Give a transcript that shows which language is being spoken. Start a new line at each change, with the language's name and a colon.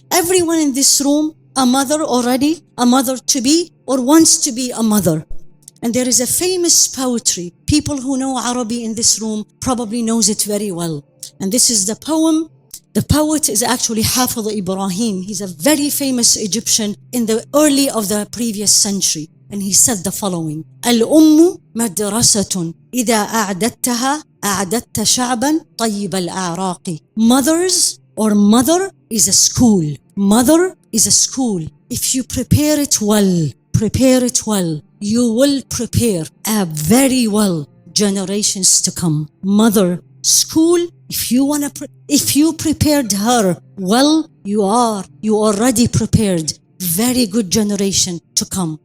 English: Everyone in this room, a mother already, a mother to be, or wants to be a mother. And there is a famous poetry. People who know Arabic in this room probably knows it very well. And this is the poem. The poet is actually Haifaa Ibrahim. He's a very famous Egyptian in the early of the previous century. and he said the following:
Arabic: الأم مدرسة إذا أعددت شعبا طيب الأعراق.
English: Mothers or mother is a school. Mother is a school. If you prepare it well, you will prepare a very well generations to come. Mother, school, if you prepared her well, you already prepared very good generation to come.